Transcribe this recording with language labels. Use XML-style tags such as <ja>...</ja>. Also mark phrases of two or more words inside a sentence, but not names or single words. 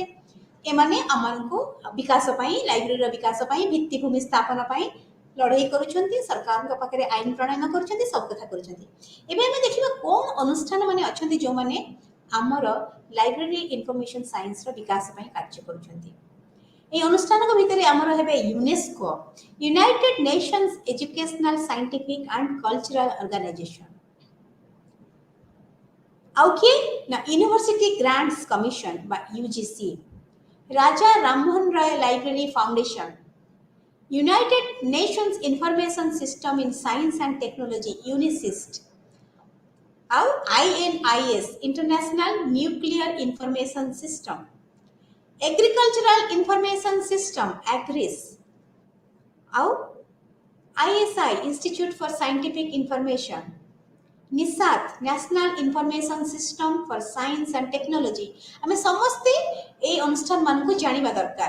<or>ଏମାନେ ଆମମାନଙ୍କୁ ବିକାଶ ପାଇଁ ଲାଇବ୍ରେରୀର ବିକାଶ ପାଇଁ ଭିତ୍ତିଭୂମି ସ୍ଥାପନ ପାଇଁ ଲଢ଼େଇ କରୁଛନ୍ତି, ସରକାରଙ୍କ ପାଖରେ ଆଇନ ପ୍ରଣୟନ କରୁଛନ୍ତି, ସବୁ କଥା କରୁଛନ୍ତି। ଏବେ ଆମେ ଦେଖିବା କ'ଣ ଅନୁଷ୍ଠାନ ମାନେ ଅଛନ୍ତି ଯେଉଁମାନେ ଆମର ଲାଇବ୍ରେରୀ ଇନଫର୍ମେସନ ସାଇନ୍ସର ବିକାଶ ପାଇଁ କାର୍ଯ୍ୟ କରୁଛନ୍ତି। ଏଇ ଅନୁଷ୍ଠାନକ ଭିତରେ ଆମର ହେବ ইউনেস্কো, ইউনাইটেড নেশনস এডুকেশনাল সাইন্টিফিক অ্যান্ড কালচারাল অর্গানাইজেশন। ଆଉ କିଏ ନା ୟୁନିଭର୍ସିଟି ଗ୍ରାଣ୍ଟସ୍ କମିଶନ ବା ୟୁଜିସି, ରାଜା ରାମମୋହନ ରାୟ ଲାଇବ୍ରେରୀ ଫାଉଣ୍ଡେସନ, ୟୁନାଇଟେଡ୍ ନେସନ୍ସ ଇନଫର୍ମେସନ ସିଷ୍ଟମ ଇନ୍ ସାଇନ୍ସ ଆଣ୍ଡ ଟେକ୍ନୋଲୋଜି ୟୁନିସିଷ୍ଟ, ଆଉ ଆଇଏନଆଇଏସ୍ ଇଣ୍ଟରନ୍ୟାସନାଲ ନ୍ୟୁକ୍ଲିୟର ଇନଫର୍ମେସନ ସିଷ୍ଟମ, एग्रीकल्चरल इनफॉरमेशन सिस्टम एग्रिस, आउ आईएसआई इंस्टीट्यूट फॉर साइंटिफिक इंफॉर्मेशन, निसात नेशनल इनफॉरमेशन सिस्टम फॉर साइंस एंड टेक्नोलॉजी। ଆମ ସମସ୍ତେ ଏ ଅନୁଷ୍ଠାନ ମାନ କୁ ଜାଣିବା ଦରକାର।</or>